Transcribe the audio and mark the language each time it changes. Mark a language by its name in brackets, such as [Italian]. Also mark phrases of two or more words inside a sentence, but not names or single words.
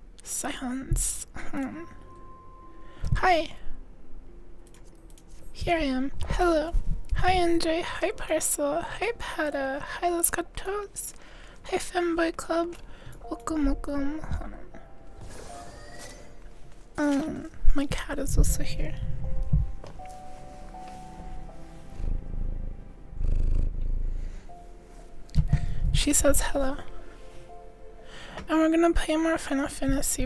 [English] Silence. Hi. Here I am. Hello. Hi NJ. Hi Parcel. Hi Pada. Hi Los Gatos. Hi Femboy Club. Welcome, welcome. Hold on. My cat is also here. She says hello. And we're gonna play more Final Fantasy.